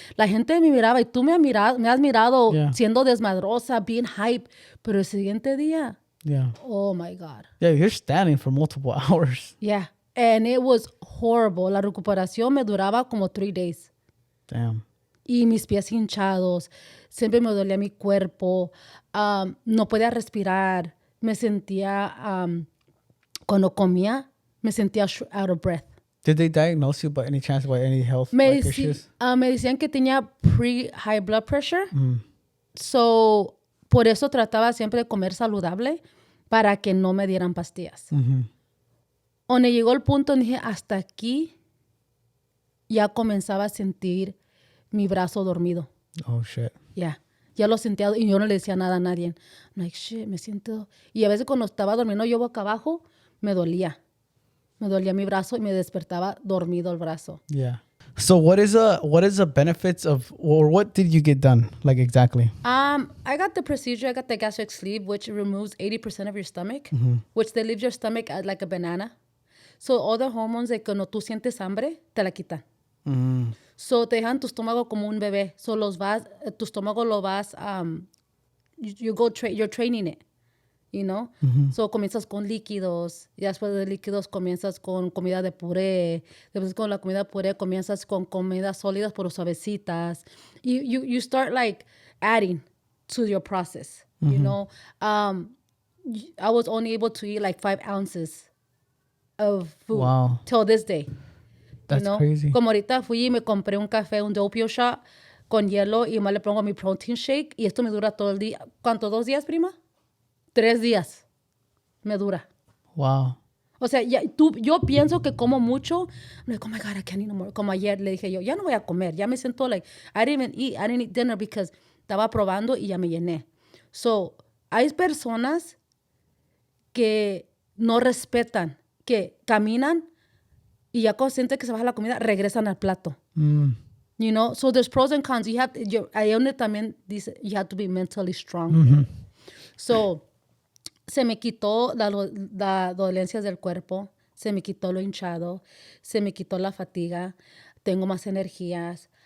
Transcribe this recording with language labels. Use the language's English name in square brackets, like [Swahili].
[Spanish] La gente me miraba, y tú me has mirado siendo desmadrosa, [English] being hype, [Spanish] pero el siguiente día, [English] oh my God. Yeah, you're standing for multiple hours. Yeah, and it was horrible. [Spanish] La recuperación me duraba como 3 days. [English] Damn. [Spanish] Y mis pies hinchados, siempre me dolía mi cuerpo, no podía respirar, me sentía, cuando comía, me sentía [English] out of breath. Did they diagnose you by any chance by any health issues? [Spanish] Me decían que tenía [English] high blood pressure, [Spanish] so por eso trataba siempre de comer saludable para que no me dieran pastillas. Donde llegó el punto, dije, hasta aquí ya comenzaba a sentir mi brazo dormido. [English] Oh, shit. Yeah. [Spanish] Ya lo sentía y yo no le decía nada a nadie. [English] I'm like, shit, [Spanish] me siento... Y a veces cuando estaba durmiendo yo boca abajo, me dolía. Me dolía mi brazo y me despertaba dormido el brazo. [English] Yeah. So what is the benefits of, or what did you get done, like exactly? I got the procedure. I got the gastric sleeve, which removes 80% of your stomach, which they leave your stomach like a banana. So all the hormones [Spanish] de cuando tú sientes hambre, te la quitan. So te dejan tu estómago como un bebé. [English] So [Spanish] tu estómago lo vas, [English] you're training it, you know? [Spanish] So comienzas con líquidos, y después de líquidos comienzas con comida de puré, después con la comida de puré comienzas con comidas sólidas pero suavecitas. [English] You start like adding to your process, you know? I was only able to eat like 5 ounces of food till this day. That's crazy. [Spanish] Como ahorita fui y me compré un café, un doppio shot con hielo, y más le pongo mi [English] protein shake, [Spanish] y esto me dura todo el día. ¿Cuánto? 2 días, prima? 3 días me dura. Wow. O sea, yo pienso que como mucho. [English] I'm like, oh my God, I can't eat no more. [Spanish] Como ayer le dije yo, ya no voy a comer. Ya me siento [English] like, I didn't eat dinner because [Spanish] estaba probando y ya me llené. So, hay personas que no respetan, que caminan y ya cuando sienten que se baja la comida, regresan al plato. [English] You know, so there's pros and cons. [Spanish] Ahí donde también dice, [English] you have to be mentally strong. [Spanish] So, se me quitó la dolencias del cuerpo, se me quitó lo hinchado, se me quitó la fatiga, tengo más energías.